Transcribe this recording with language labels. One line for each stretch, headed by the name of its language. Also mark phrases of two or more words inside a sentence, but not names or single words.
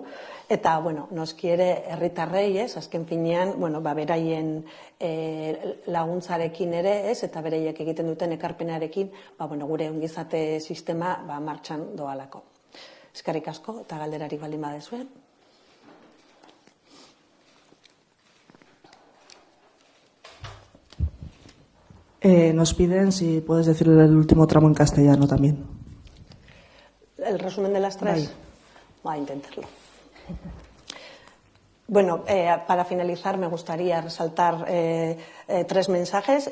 Basque: Eta, noski ere herritarrei, azken finean, beraien laguntzarekin ere, eta bereiek egiten duten ekarpenarekin, gure ongizate sistema martxan doalako. Eskerrik asko eta galderarik baldin badezue.
Spanish: Nos piden si puedes decir el último tramo en castellano también. ¿El resumen de las tres? Voy a intentarlo. Para finalizar me gustaría resaltar tres mensajes.